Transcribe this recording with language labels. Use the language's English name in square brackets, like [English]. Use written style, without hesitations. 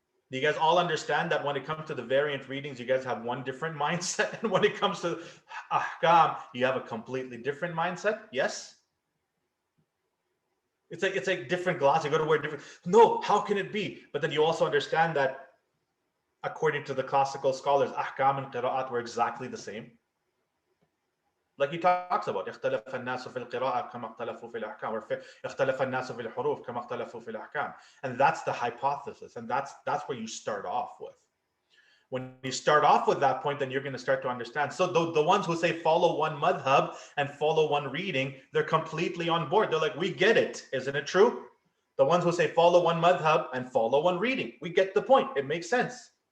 [English] Do you guys all understand that when it comes to the variant readings, you guys have one different mindset, and when it comes to ahkam, you have a completely different mindset? Yes? It's like different glass. You go to wear different. No, how can it be? But then you also understand that according to the classical scholars, ahkam and qira'at were exactly the same. Like he talks about, [Arabic] اختلف الناس في القراءة كما اختلفوا في الأحكام, or اختلف الناس في الحروف كما اختلفوا في الأحكام. [English] And that's the hypothesis, and that's where you start off with. When you start off with that point, then you're going to start to understand. So the ones who say follow one madhab and follow one reading, they're completely on board. They're like, we get it. Isn't it true? The ones who say follow one madhab and follow one reading, we get the point. It makes sense.